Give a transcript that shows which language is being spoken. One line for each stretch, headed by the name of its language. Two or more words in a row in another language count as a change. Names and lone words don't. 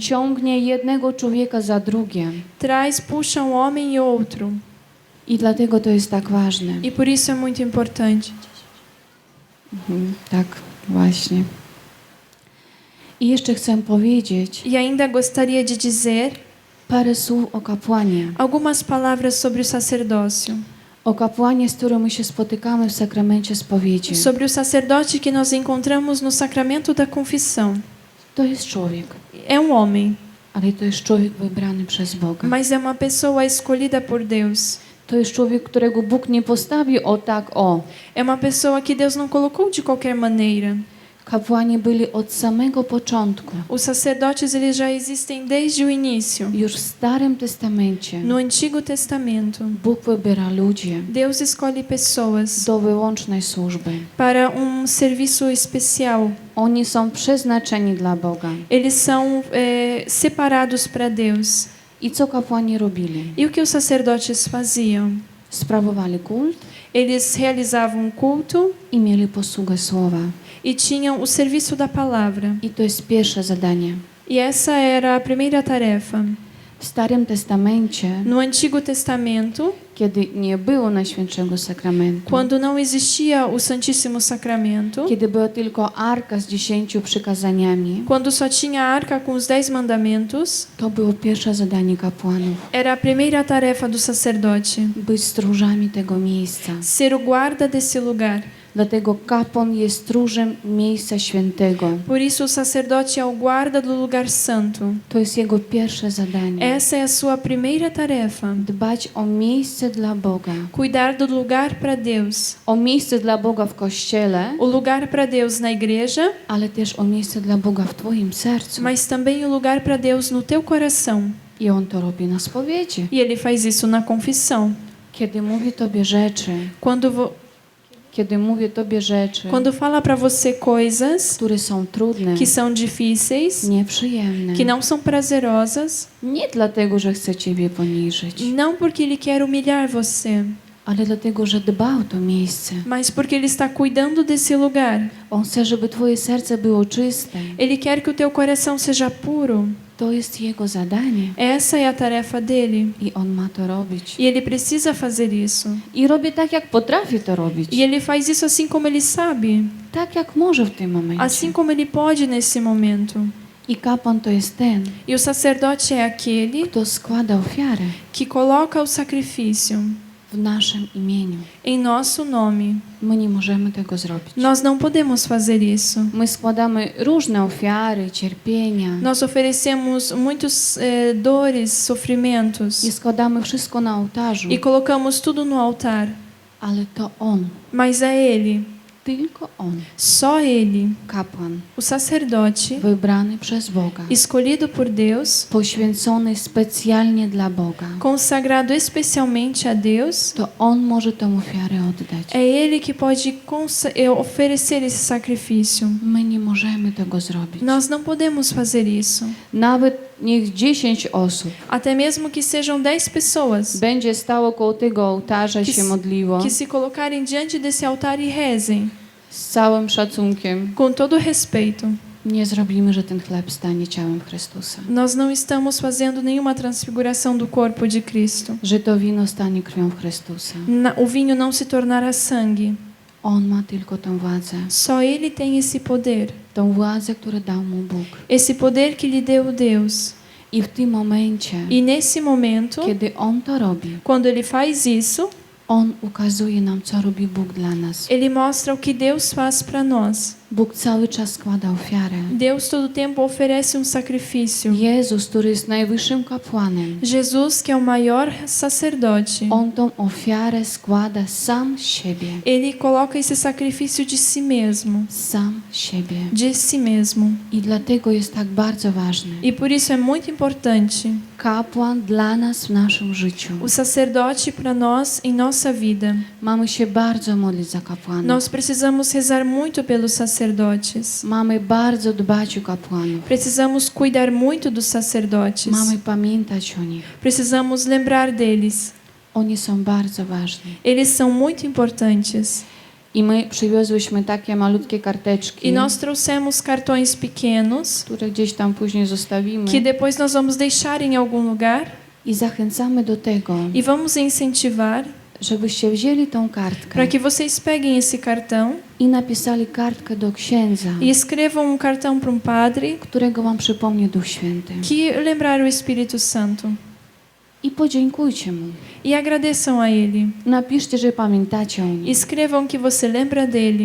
Polish: ciągnie jednego człowieka za drugim.
Portuguese: puxa homem e outro.
Polish: I dlatego to jest tak ważne.
Portuguese: E por isso é muito importante.
Polish: Tak, właśnie. I jeszcze chcę powiedzieć
Portuguese: E ainda gostaria de dizer
Polish: parę słów o kapłanie.
Portuguese: algumas palavras sobre o sacerdócio.
Polish: O kapłanie, z którym my się spotykamy w sakramencie spowiedzi.
Portuguese: Sobre o sacerdote que nós encontramos no sacramento da confissão.
Polish: To jest człowiek,
Portuguese: É homem,
Polish: ale to jest człowiek wybrany przez Boga.
Portuguese: mas é uma pessoa escolhida por Deus.
Polish: To jest człowiek, którego Bóg nie postawił o tak o.
Portuguese: É uma pessoa que Deus não colocou de qualquer maneira.
Polish: Kapłani byli od samego początku.
Portuguese: Os sacerdotes eles já existem desde o início.
Polish: Już w Starym Testamencie
Portuguese: No Antigo Testamento,
Polish: Bóg wybiera ludzi
Portuguese: Deus escolhe pessoas
Polish: do wyłącznej służby.
Portuguese: para serviço especial.
Polish: Oni są przeznaczeni dla Boga.
Portuguese: Eles são separados para Deus.
Polish: I co kapłani robili?
Portuguese: E o que os sacerdotes faziam?
Polish: Sprawowali kult
Portuguese: Eles realizavam um culto
Polish: i mieli posługę słowa.
Portuguese: e tinham o serviço da palavra.
Polish: I to jest pierwsze zadanie.
Portuguese: E essa era a primeira tarefa.
Polish: W Starym Testamencie,
Portuguese: No Antigo Testamento,
Polish: kiedy nie było Najświętszego Sakramentu,
Portuguese: quando não existia o Santíssimo Sacramento,
Polish: kiedy była tylko Arka z 10 przykazaniami,
Portuguese: quando só tinha a arca com os 10 mandamentos,
Polish: to było pierwsze zadanie kapłanów.
Portuguese: era a primeira tarefa do sacerdote,
Polish: Być stróżami tego miejsca.
Portuguese: ser o guarda desse lugar.
Polish: Dlatego kapłan jest stróżem miejsca świętego.
Portuguese: Por isso o sacerdote é o guarda do lugar santo.
Polish: To jest jego pierwsze zadanie.
Portuguese: Essa é a sua primeira tarefa.
Polish: Dbać o miejsce dla Boga.
Portuguese: Cuidar do lugar para Deus.
Polish: O miejsce dla Boga w kościele,
Portuguese: O lugar para Deus na igreja,
Polish: ale też o miejsce dla Boga w twoim sercu.
Portuguese: mas também o lugar para Deus no teu coração.
Polish: I on to robi na spowiedzi.
Portuguese: E ele faz isso na confissão.
Polish: Kiedy mówi tobie rzeczy,
Portuguese: Quando fala para você coisas
Polish: które są trudne,
Portuguese: que são difíceis,
Polish: nieprzyjemne,
Portuguese: que não são prazerosas,
Polish: nie dlatego, że chce ciebie poniżyć,
Portuguese: não porque ele quer humilhar você,
Polish: ale dlatego, że dba o to miejsce.
Portuguese: mas porque ele está cuidando desse lugar.
Polish: On chce, żeby twoje serce było czyste.
Portuguese: Ele quer que o teu coração seja puro.
Polish: To jest jego zadanie
Portuguese: Essa é a tarefa dele.
Polish: i on ma to robić.
Portuguese: E ele precisa fazer isso.
Polish: I robi tak, jak potrafi to robić.
Portuguese: E ele faz isso assim como ele sabe,
Polish: Tak, jak może w tym momencie.
Portuguese: assim como ele pode nesse momento.
Polish: I kapłan to jest ten,
Portuguese: E o sacerdote é aquele
Polish: kto składa ofiarę
Portuguese: que coloca o sacrifício
Polish: w naszym imieniu.
Portuguese: em nosso nome.
Polish: My nie możemy tego zrobić.
Portuguese: Nós não podemos fazer isso.
Polish: My składamy różne ofiary, cierpienia
Portuguese: Nós oferecemos muitos dores, sofrimentos
Polish: i składamy wszystko na ołtarzu,
Portuguese: e colocamos tudo no altar.
Polish: ale to on,
Portuguese: Mas é Ele,
Polish: tylko on,
Portuguese: só Ele,
Polish: kapłan,
Portuguese: o sacerdote,
Polish: wybrany przez Boga,
Portuguese: escolhido por Deus,
Polish: poświęcony specjalnie dla Boga,
Portuguese: consagrado especialmente a Deus,
Polish: to on może tę ofiarę oddać.
Portuguese: é Ele que pode oferecer esse sacrifício.
Polish: My nie możemy tego zrobić.
Portuguese: Nós não podemos fazer isso.
Polish: Nawet niech 10 osób
Portuguese: Até mesmo que sejam 10 pessoas
Polish: będzie stało koło tego ołtarza i się modliło
Portuguese: que se colocarem diante desse altar e rezem,
Polish: z całym szacunkiem.
Portuguese: com todo respeito.
Polish: Nie zrobimy, że ten chleb stanie ciałem Chrystusa.
Portuguese: Nós não estamos fazendo nenhuma transfiguração do corpo de Cristo.
Polish: Że to wino stanie krwią Chrystusa.
Portuguese: O vinho não se tornará sangue.
Polish: On ma tylko tę władzę.
Portuguese: Só Ele tem esse poder.
Polish: Tą władzę, którą dał mu Bóg.
Portuguese: Esse poder que lhe deu Deus.
Polish: I w tym momencie,
Portuguese: E nesse momento,
Polish: kiedy on to robi,
Portuguese: quando Ele faz isso,
Polish: On ukazuje nam, co robi Bóg dla nas.
Portuguese: Ele mostra o que Deus faz para nós.
Polish: Bóg cały czas składa ofiarę.
Portuguese: Deus todo tempo oferece sacrifício.
Polish: Jezus, który jest najwyższym kapłanem,
Portuguese: Jesus, que é o maior sacerdote,
Polish: On tą ofiarę składa sam z siebie.
Portuguese: ele coloca esse sacrifício de si mesmo,
Polish: Sam z siebie.
Portuguese: de si mesmo.
Polish: I dlatego jest tak bardzo ważny.
Portuguese: E por isso é muito importante
Polish: Kapłan dla nas w naszym życiu.
Portuguese: o sacerdote para nós em nossa vida.
Polish: Mamy się bardzo modlić za kapłanów.
Portuguese: Nós precisamos rezar muito pelos sacerdotes.
Polish: Mamy bardzo dbać o kapłanów.
Portuguese: Precisamos cuidar muito dos sacerdotes.
Polish: Mamy pamiętać o nich.
Portuguese: Precisamos lembrar deles.
Polish: Oni są bardzo ważni.
Portuguese: Eles são muito importantes.
Polish: I my przywiozłyśmy takie malutkie
Portuguese: E
Polish: karteczki,
Portuguese: nós trouxemos cartões pequenos
Polish: które gdzieś tam później zostawimy.
Portuguese: que depois nós vamos deixar em algum lugar
Polish: I zachęcamy do tego,
Portuguese: e vamos incentivar
Polish: żebyście wzięli tą kartkę
Portuguese: para que vocês peguem esse cartão
Polish: i napisali kartkę do księdza,
Portuguese: e escrevam cartão para padre
Polish: którego wam przypomni Duch Święty.
Portuguese: que lembrar o Espírito Santo
Polish: I podziękujcie mu.
Portuguese: e agradeçam a ele.
Polish: Napiszcie, że pamiętacie o nim.
Portuguese: Escrevam que você lembra dele.